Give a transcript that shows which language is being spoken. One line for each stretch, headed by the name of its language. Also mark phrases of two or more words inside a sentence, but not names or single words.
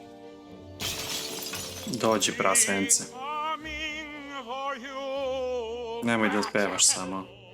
Serbian: Dođi, prasence.
English: Coming for you,
Serbian: Nemoj da pevaš samo.